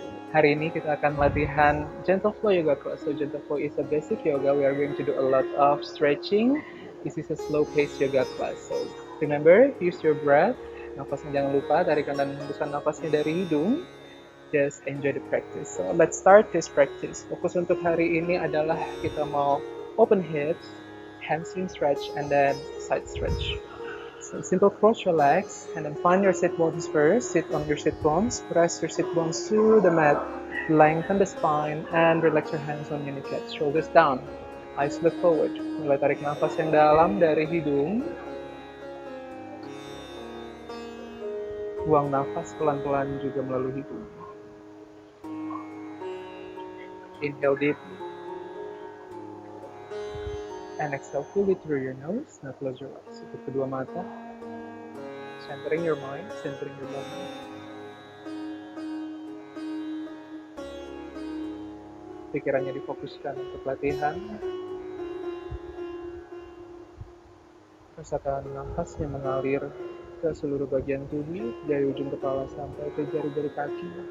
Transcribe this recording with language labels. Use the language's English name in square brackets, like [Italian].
[Indonesian] Hari ini kita akan latihan [English] Gentle Flow Yoga class. So Gentle Flow is a basic yoga. We are going to do a lot of stretching. This is a slow-paced yoga class. So remember, use your breath. [Indonesian] Nafasnya jangan lupa, tarikan dan hembuskan nafasnya dari hidung. [English] Just enjoy the practice. So let's start this practice. [Indonesian] Fokus untuk hari ini adalah kita mau [English] open hips, hamstring stretch, and then side stretch. So simple cross your legs and then find your sit bones first. Sit on your sit bones. Press your sit bones to the mat. Lengthen the spine and relax your hands on your kneecaps. Shoulders down. Eyes look forward. [Indonesian] Mulai tarik nafas yang dalam dari hidung. Buang nafas pelan-pelan juga melalui hidung. [English] Inhale deeply. And exhale fully through your nose. Now close your eyes. [Indonesian] Tutup kedua mata. [English] Centering your mind, centering your body. [Indonesian] Pikirannya difokuskan untuk latihan. Rasakan nafasnya mengalir ke seluruh bagian tubuh, dari ujung kepala sampai ke jari-jari kaki.